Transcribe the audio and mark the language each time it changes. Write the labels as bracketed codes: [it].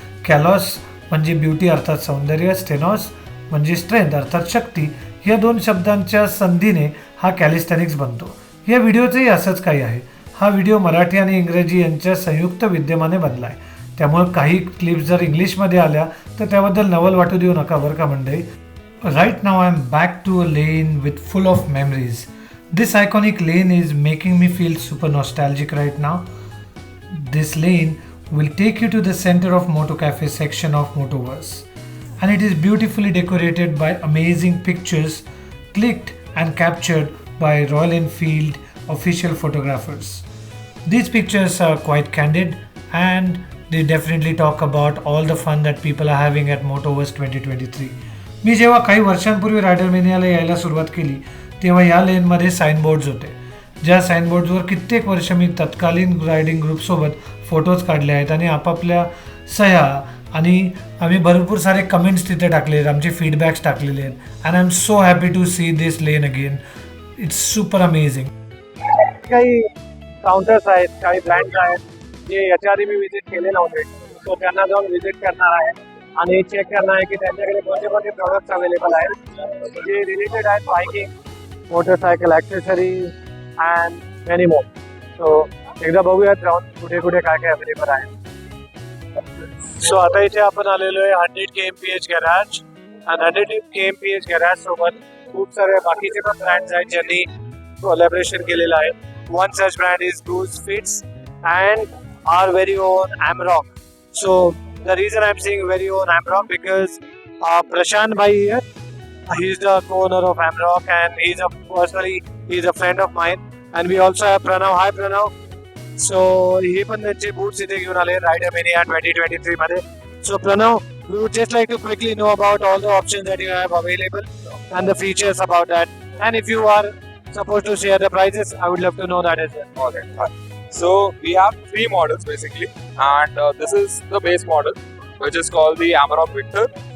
[mr] कॅलॉस म्हणजे ब्युटी अर्थात सौंदर्य, स्टेनॉस म्हणजे स्ट्रेंथ अर्थात शक्ती, या 2 शब्दांच्या संधीने हा कॅलिस्थेनिक्स बनतो. या व्हिडिओचंही असंच काही आहे. हा व्हिडिओ मराठी आणि इंग्रजी यांच्या संयुक्त विद्यमाने बनला आहे, त्यामुळे काही क्लिप्स जर इंग्लिशमध्ये आल्या तर त्याबद्दल नवल वाटू देऊ नका बरं का मंडळी. [en] Right now I am back to a lane with full of memories. This iconic lane is making me feel super nostalgic right now. This lane will take you to the center of Moto Cafe section of Motoverse, and it is beautifully decorated by amazing pictures clicked and captured by Royal Enfield official photographers. These pictures are quite candid and they definitely talk about all the fun that people are having at Motoverse 2023. [mr] मी जेव्हा काही वर्षांपूर्वी रायडरमेनियाला यायला सुरुवात केली तेव्हा या लेनमध्ये साईनबोर्ड्स होते, ज्या साईनबोर्ड्सवर कित्येक वर्ष मी तत्कालीन रायडिंग ग्रुपसोबत फोटोज काढले आहेत आणि आपापल्या सह्या, आणि आम्ही भरपूर सारे कमेंट्स तिथे टाकले आहेत, आमचे फीडबॅक्स टाकलेले आहेत. [en] And I am so happy to see this lane again. It's super amazing. [mr] काही काउंटर्स आहेत, काही ब्रँड्स आहेत जे याच्या आधी मी व्हिजिट केले नव्हते, सो त्यांना जाऊन व्हिजिट करणार आहे आणि चेक करणार आहे की त्यांच्याकडे कोणते कोणते प्रोडक्ट्स अवेलेबल आहेत जे रिलेटेड आहेत biking, motorcycle accessories [en] And many more. [mr] So एकदा बघूयात जाऊन कुठे कुठे काय काय अवेलेबल आहे. सो आता इथे आपण आलेलो आहे 100 kmph गॅरेज. आणि 100 kmph गॅरेज सोबत खूप सारे बाकीचे पण ब्रँड्स आहेत ज्यांनी कोलॅबरेशन केलेलं आहे. [en] One such brand is Bruce Fits and our very own Amrock. So the reason I'm saying very own Amrock because Prashant Bhai here, he's the co-owner of Amrock and he's a friend of mine. And we also have Pranav. Hi Pranav. [mr] So हे पण त्यांचे boots इथे घेऊन आले Rider Mania 2023 मध्ये. [en] So Pranav, we would just like to quickly know about all the options that you have available and the features about that. And if you are supposed to share the prices, I would love to know that as well. Okay. So we have 3 models basically, and this is the base model, which is called the Amrock Victor.